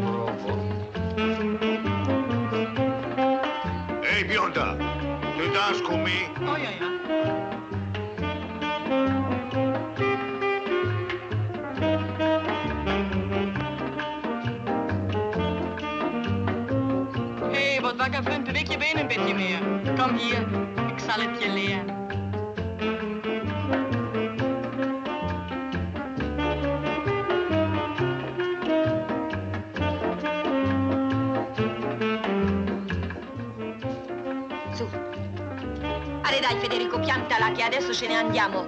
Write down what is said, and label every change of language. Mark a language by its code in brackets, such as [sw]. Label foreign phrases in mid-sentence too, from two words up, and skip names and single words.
[it] Ehi, bionda, tu dance con me? [nl] Oh ja, ja. Hé, wat wakker vriend, beweeg je been een beetje meer. Kom hier, ik zal het je leren. [it] Dai Federico, piantala che adesso ce ne andiamo.